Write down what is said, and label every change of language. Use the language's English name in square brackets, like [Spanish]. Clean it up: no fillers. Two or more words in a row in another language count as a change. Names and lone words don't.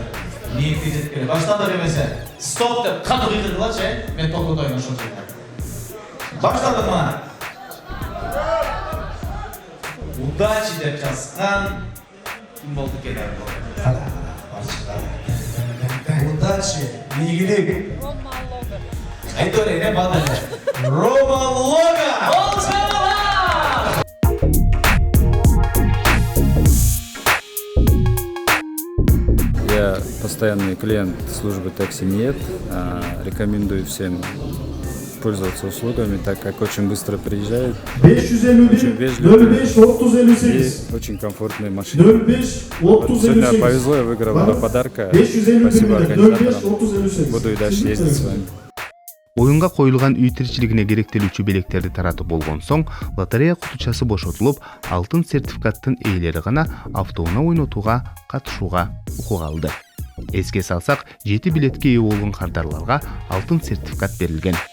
[Kyrgyz] Ниетке жеткиле. Баштады эмесе. Стоп деп катуу кыйдыргылачы, мен токотойм ошол жерде. Баштадык мына. Удачи деп жазган ким болду экен? Удачи, игілік. Айто не бадане. Рома Лога! [Russian] Я постоянный клиент службы такси НИЭТ. Рекомендую всем пользоваться услугами, так как очень быстро приезжают, очень вежливые и очень комфортные машины. Вот сегодня повезло, я выиграл два подарка. Спасибо организаторам. Буду и дальше ездить с вами. [Kyrgyz] Оюнга коюлган үй тиричилигине керектелүүчү белектерди таратып болгон соң, лотерея кутучасы бошотулуп, алтын сертификаттын ээлери гана автоунаа ойнотууга катышууга укук алды. Эске салсак, 7 билетке ээ болгон кардарларга алтын сертификат берилген.